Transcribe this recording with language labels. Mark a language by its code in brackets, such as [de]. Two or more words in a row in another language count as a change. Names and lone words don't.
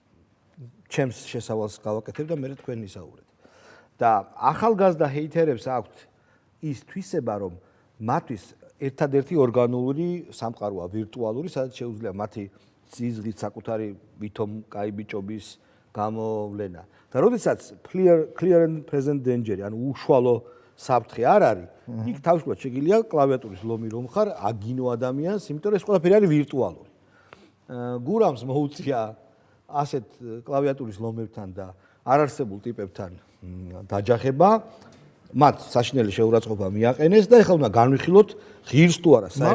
[ka] ჩემს შესავალს გავაკეთებ და მე თქვენ ისაუბრეთ. და ახალგაზრდა ჰეიტერებს აქვთ ის თვისება, რომ მათთვის ერთადერთი ორგანული სამყაროა ვირტუალური, სადაც შეუძლია მათი სიზღით საკუთარი ვითომ კაი ბიჭობის გამოვლენა. [en] და როდესაც clear and present danger, [ka] ანუ უშუალო საფრთხე არ არის, იქ თავისუფლად შეგიძლია კლავიატურის ლომი რომ ხარ, აგინო ადამიანს, იმიტომ რომ ეს ყველაფერი არის ვირტუალური. გურამს მოუწია ასეთ კლავიატურის ლომებთან და არარსებულ ტიპებთან დაჯახება, მათ საშინელი შეურაცხყოფა მიაყენეს და ეხლა უნდა განვიხილოთ ღირს თუ არა საერთოდ.